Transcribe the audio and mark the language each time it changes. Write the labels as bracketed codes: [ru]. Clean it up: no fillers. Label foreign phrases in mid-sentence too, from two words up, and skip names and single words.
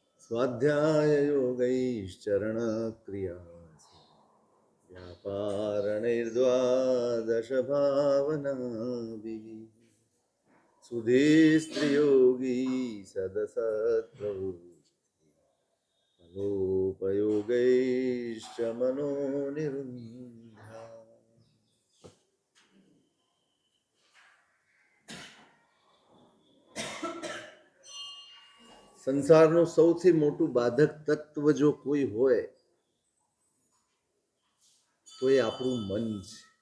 [sa] स्वाध्याय योगैश्चरण क्रिया व्यापारणैर्द्वादश भावनाभिः सुधीस्त्रियोगी सदसत्प्रवृत्ति मनोपयोगैश्च मनोनिरुन्धा। [gu] સંસારનું સૌથી મોટું બાધક તત્વ જો કોઈ હોય તો એ આપણું મન છે.